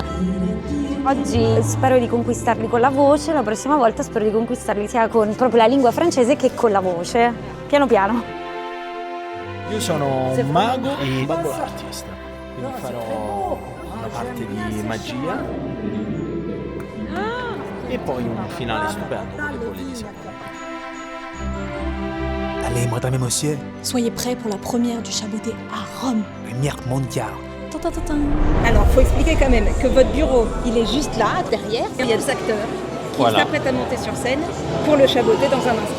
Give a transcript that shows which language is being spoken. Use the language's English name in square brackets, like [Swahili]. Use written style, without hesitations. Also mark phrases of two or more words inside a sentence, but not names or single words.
[Italian] Oggi spero di conquistarli con la voce, la prossima volta spero di conquistarli sia con proprio la lingua francese che con la voce, piano piano. Io sono un mago e bubble artist, quindi farò una parte di magia e poi un finale stupendo con le bolle di sapone. [French] Allez, madame et monsieur, Soyez prêts pour la première du Chaboté à Rome. première mondiale. Alors, faut expliquer quand même que votre bureau, il est juste là, derrière. Il y a des acteurs qui s'apprêtent à monter sur scène pour le chaboter dans un instant.